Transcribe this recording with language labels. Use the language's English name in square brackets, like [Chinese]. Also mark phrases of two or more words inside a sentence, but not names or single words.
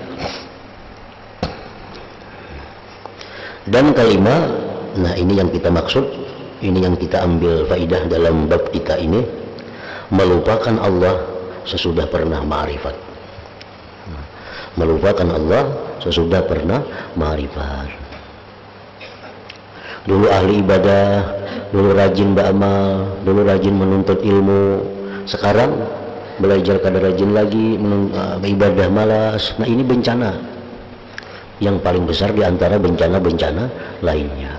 [Indonesian] Dan kelima, nah ini yang kita maksud, ini yang kita ambil faidah dalam bab kita ini, melupakan Allah sesudah pernah ma'rifat. Melupakan Allah sesudah pernah ma'rifat. Dulu ahli ibadah, dulu rajin beramal, dulu rajin menuntut ilmu, sekarang belajar kada rajin lagi, ibadah malas. Nah ini bencana yang paling besar di antara bencana-bencana lainnya.